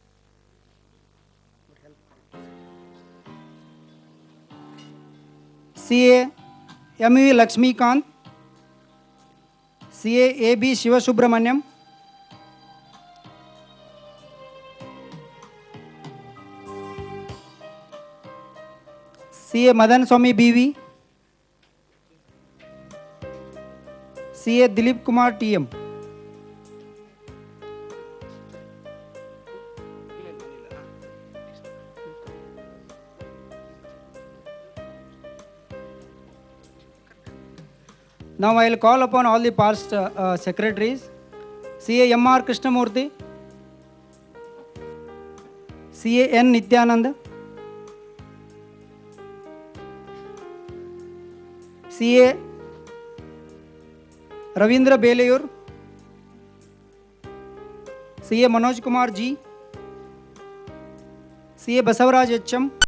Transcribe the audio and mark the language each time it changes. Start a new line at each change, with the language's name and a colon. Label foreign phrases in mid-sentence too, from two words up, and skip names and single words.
English: CA MV Lakshmi Kant, CA AB Shiva Subramanyam, CA Madan Swami BV, CA Dilip Kumar TM, now I will call upon all the past secretaries. CA MR Krishnamurthy, CA N Nityananda, CA Ravindra Belayur, CA Manoj Kumar G, CA Basavaraj HM,